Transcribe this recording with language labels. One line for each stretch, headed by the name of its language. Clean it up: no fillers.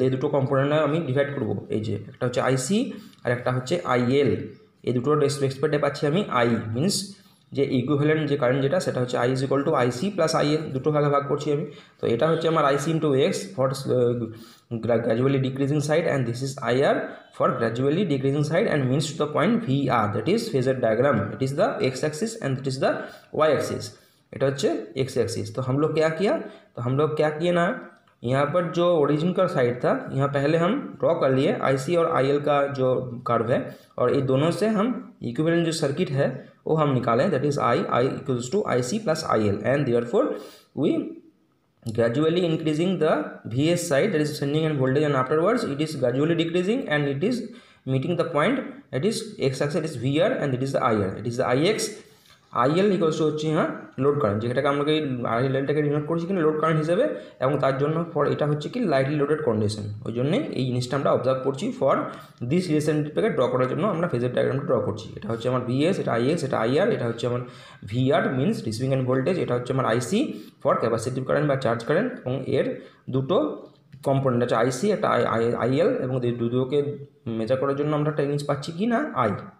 Bangla: এই দুটো কম্পোনেন্টে আমি ডিভাইড করবো। এই যে একটা হচ্ছে আইসি আর একটা হচ্ছে আইএল, এই দুটোর রেসপেক্টে পাচ্ছি আমি আই, মিনস যে ইকুইভ্যালেন্ট যে কারেন্ট যেটা, সেটা হচ্ছে I is equal to IC plus IL, দুটো ভাগে ভাগ করছি আমি। তো এটা হচ্ছে আমার
English: IC into X for gradually decreasing side, and this is IR for gradually decreasing side and means to the point VR, that is phasor diagram. It is the x axis and it is the y axis.
Bangla: এটা হচ্ছে x axis।
Hindi: तो हम लोग क्या किया, तो हम लोग क्या किए ना, यहाँ पर जो ओरिजिन का साइड था, यहाँ पहले हम ड्रॉ कर लिए IC और IL का जो कर्व है, और ये दोनों से हम इक्विवेलेंट जो सर्किट है वो हम निकालें,
English: That is I equals to IC plus IL, and therefore we gradually increasing the VS side, that is sending end voltage, and afterwards it is gradually decreasing and it is meeting the point, that is x axis, it is VR and it is the IR, it is the IX।
Bangla: IL equals to হচ্ছে load current, যেটাকে আমরা ILটাকে denote করছি কিনা load current হিসেবে, এবং তার জন্য for এটা হচ্ছে কি লাইটলি লোডেড কন্ডিশন। ওই জন্যে এই জিনিসটা আমরা অবজার্ভ করছি। ফর দিস রিলেশনটাকে ড্র করার জন্য আমরা ফেজার ডায়াগ্রামটা ড্র করছি। এটা হচ্ছে আমার VS, এটা IX, এটা IR, এটা হচ্ছে আমার VR means receiving and voltage, এটা হচ্ছে আমার IC ফর ক্যাপাসিটিভ কারেন্ট বা চার্জ কারেন্ট, এবং এর দুটো কম্পোনেন্ট আছে আইসি, একটা আইএল, এবং দুটোকে মেজার করার জন্য আমরা একটা জিনিস পাচ্ছি কি না আই।